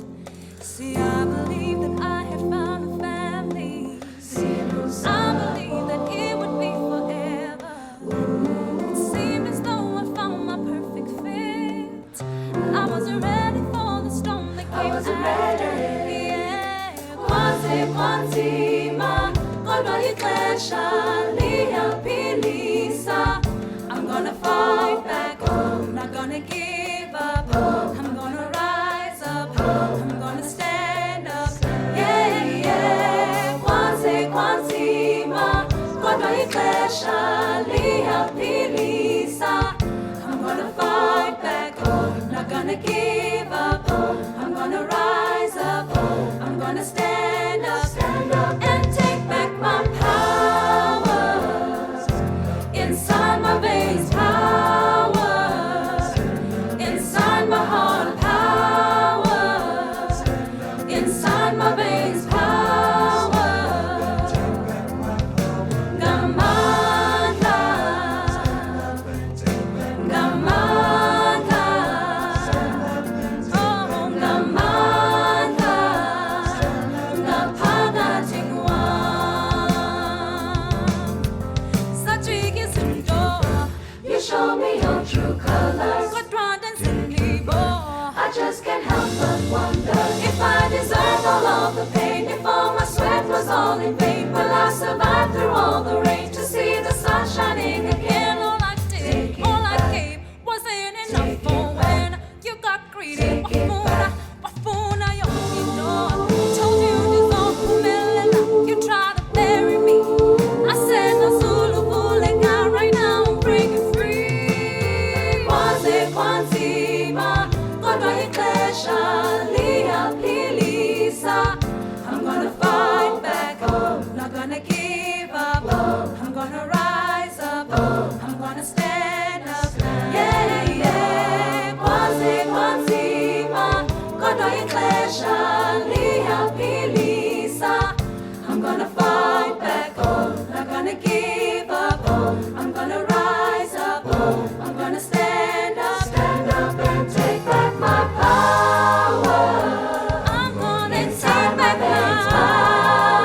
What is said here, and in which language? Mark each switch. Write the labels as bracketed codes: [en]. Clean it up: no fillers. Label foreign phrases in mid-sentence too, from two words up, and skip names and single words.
[en] See, I believe that I had found a family. I believe that it would be forever. It seemed as though I found my perfect fit. I wasn't ready for the storm that came after. Yeah, [xh] kwanzima, kodwa ixesha liyaphilisa. [en] I'm gonna fight back, I'm not gonna give up. I'm gonna rise up, I'm gonna stand up. Yeah, yeah, [xh] kwanzima, kodwa ixesha liyaphilisa. [en] I'm gonna fight back, not gonna give up. I'm gonna rise up, I'm gonna stand up, and take back my power. Inside my veins, power. Inside my heart, power. Inside my veins, power. [zu] Ngamandla, ngamandla, oh ngamandla, ngaphakathi kwami. Sajike izinto, [en] you show me your true colors. [zu] Kodwa ndansindibo, [en] I just can't help but wonder if I deserve all of the pain, if all my sweat was all in vain. Will I survive through all the rain to see the sun shining again? All I did, all I gave, wasn't enough for when you got greedy. [zu] Wafuna yonginto, [en] told you dissolve, you tried to bury me. I said no Zulu Bulega, right now I'm breaking free. [xh] Kwanzima, kodwa ixesha liyaphilisa. [en] I'm gonna fight back, not gonna give up. I'm gonna rise up, I'm gonna stand up. Yeah, yeah, [xh] kwanzima, kodwa ixesha liyaphilisa. [en] I'm gonna fight back, not gonna give up. I'm gonna rise up, I'm gonna stand up and take back my power. I'm gonna take back my power.